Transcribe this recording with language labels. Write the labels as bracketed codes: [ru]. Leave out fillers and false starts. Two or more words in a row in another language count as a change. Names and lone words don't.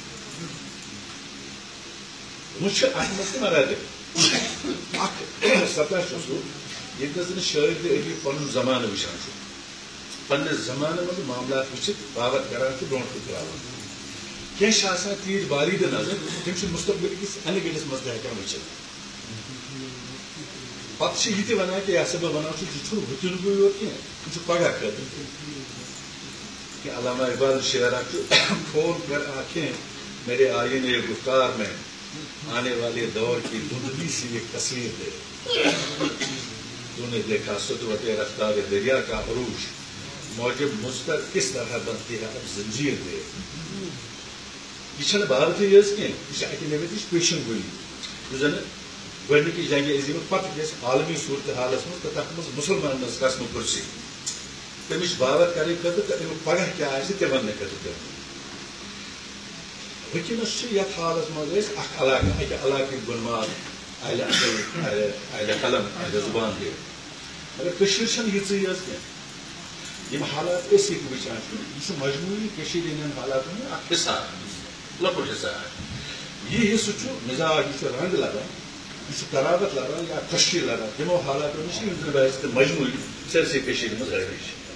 [ks] وۄنۍ چھُ اتھ منٛز تہِ مراتب اکھ سطح چھُ سُہ ییٚتہِ زن شٲعر تہٕ ادیب پنُن زمانہٕ وٕچھان چھُ پننس زمانہٕ منٛز معاملات وٕچھِتھ باوت کران تہٕ برونٛٹھ کُن تراوان. کینٛہہ چھِ آسان تیٖتۍ باریٖدٕ نظر تِم چھِ مستقبل کِس اَنہِ گٔٹِس منٛز تہِ ہٮ۪کان وٕچھِتھ. پتہٕ چھِ یہِ تہِ ونان کہ یہِ ہسا بہٕ ونان چھُس یہِ چھُنہٕ وٕنکیٚنُکُے یوت کینٛہہ یہِ چھُ پگہہ خٲطرٕ. [ur] کہ علامہ اقبال شعر کھول کر آنکھیں میرے آئینے گفتار میں آنے والے دور کی دھندلی سی ایک تصویر دے. تو نے دیکھا سطوت رفتار دریا کا عروج موجب مجھ کس طرح بنتی ہے اب زنجیر دے. [ks] یہ چھنہ بھارتی یٲژ کینٛہہ یہ اکہ نوِتٕچ پیشن گوئی یُس زن گۄڈنِکہِ جنگہِ عظیمہ پتہٕ گژھِ عالمی صورتحالس منٛز تہٕ تتھ منٛز مسلمانن ہٕنٛز قسمہٕ پرسی تمِچ باوت کرنہٕ خٲطرٕ تہٕ امیُک پگہہ کیٛاہ آسہِ تہِ وننہٕ خٲطرٕ. وٕنکیٚنس چھِ یتھ حالس منٛز أسۍ اکھ علاقہٕ اکہِ علاقٕکۍ بُنماد اہل قلم اہل زبان دے مگر کشیر چھنہ یژ یٲژ کینٛہہ یم حالات أسۍ ییٚتہِ وٕچھان چھِ یہِ چھُ مجموعی کٔشیٖرِ ہٕنٛدٮ۪ن حالاتن ہُنٛد اکھ حصہٕ لۄکُٹ حصہٕ یہِ حصہٕ چھُ مزاج یہِ چھُ رنٛگ لگان یہ قرابت لگان یا تشکیل لگان تمو حالاتو نش یم زن بحث مجموعی سٲرسٕے کٔشیٖرِ منٛز حٲوی چھِ